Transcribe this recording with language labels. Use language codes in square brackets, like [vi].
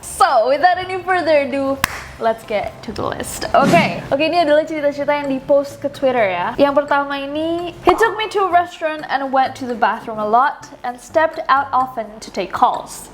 [en] So, without any further ado, let's get to the list. [id] Oke, ini adalah cerita-cerita yang di-post ke Twitter ya. Yang pertama ini, [en] he took me to a restaurant and went to the bathroom a lot and stepped out often to take calls.